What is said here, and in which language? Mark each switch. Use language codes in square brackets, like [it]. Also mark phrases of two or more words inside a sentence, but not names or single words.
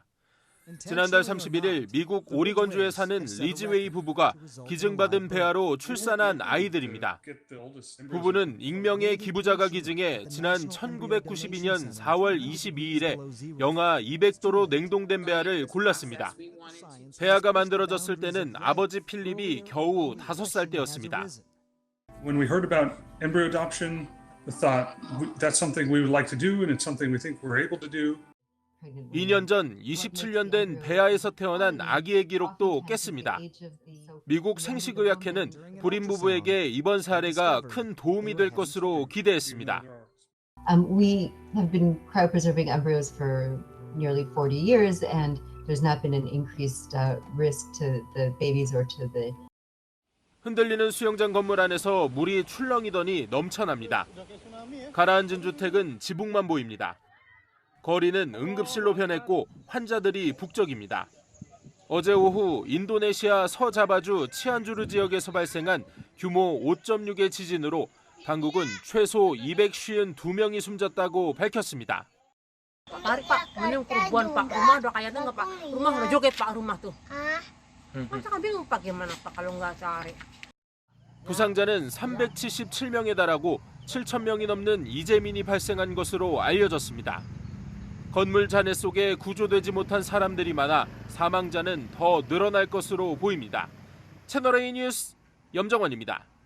[ko] 지난달 31일 미국 오리건주에 사는 리즈웨이 부부가 기증받은 배아로 출산한 아이들입니다. 부부는 익명의 기부자가 기증해 지난 1992년 4월 22일에 영하 200도로 냉동된 배아를 골랐습니다. 배아가 만들어졌을 때는 아버지 필립이 겨우 5살 때였습니다. [en] When we heard about embryo adoption, we thought that's something we would like to do and it's something we think we're able to do. [ko] 2년 전 27년 된 배아에서 태어난 아기의 기록도 깼습니다. 미국 생식의학회는 불임 부부에게 이번 사례가 큰 도움이 될 것으로 기대했습니다. [en] We have been cryopreserving embryos for nearly 40 years and there's not been an increased risk to the babies or to the [ko] 흔들리는 수영장 건물 안에서 물이 출렁이더니 넘쳐납니다. 가라앉은 주택은 지붕만 보입니다. 거리는 응급실로 변했고 환자들이 북적입니다. 어제 오후 인도네시아 서자바주 치안주르 지역에서 발생한 규모 5.6의 지진으로 당국은 최소 252명이 숨졌다고 밝혔습니다. [id] Tarik Pak, mending perubahan Pak, rumah udah kayak dengar Pak, rumah udah joget Pak rumah tuh. Masa kan bingung Pak gimana Pak kalau nggak cari. [ko] 부상자는 377명에 달하고 7,000명이 넘는 이재민이 발생한 것으로 알려졌습니다. 건물 잔해 속에 구조되지 못한 사람들이 많아 사망자는 더 늘어날 것으로 보입니다. 채널A 뉴스 염정원입니다.